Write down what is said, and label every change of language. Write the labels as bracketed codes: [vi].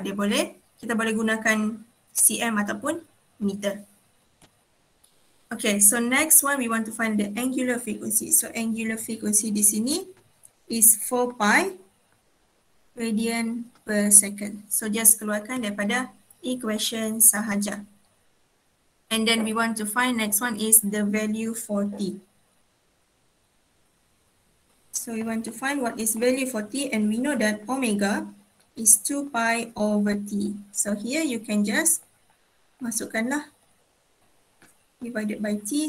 [ms] Kita boleh gunakan cm ataupun meter. [en] Okay, so next one we want to find the angular frequency. So angular frequency [ms] di sini [en] is 4 pi radian per second. [ms] So just keluarkan daripada equation sahaja. [en] And then we want to find next one is the value for T. So we want to find what is value for T, and we know that omega is 2 pi over T. So here you can just masukkanlah divided by T.